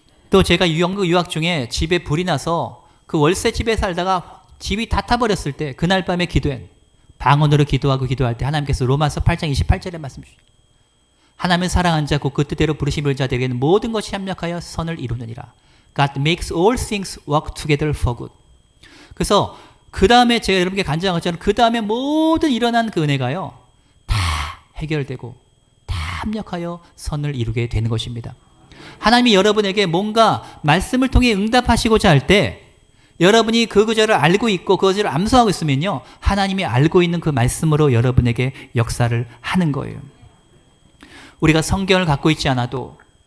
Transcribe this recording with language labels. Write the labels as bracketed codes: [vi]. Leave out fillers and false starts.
[ko] 또 제가 유학 중에 집에 불이 나서 그 월세 집에 살다가 집이 다 타버렸을 때 그날 밤에 기도한 방언으로 기도할 때 하나님께서 로마서 8장 28절에 말씀 주시죠. 하나님을 사랑한 자 곧 그 뜻대로 부르심을 자들에게는 모든 것이 합력하여 선을 이루느니라. [en] God makes all things work together for good. [ko] 그래서 그 다음에 제가 여러분께 간증한 것처럼 그 다음에 모든 일어난 그 은혜가요 다 해결되고 다 합력하여 선을 이루게 되는 것입니다. 하나님이 여러분에게 뭔가 말씀을 통해 응답하시고자 할 때 여러분이 그 구절을 알고 있고 그 구절을 암송하고 있으면요 하나님이 알고 있는 그 말씀으로 여러분에게 역사를 하는 거예요. 우리가 성경을 갖고 있지 않아도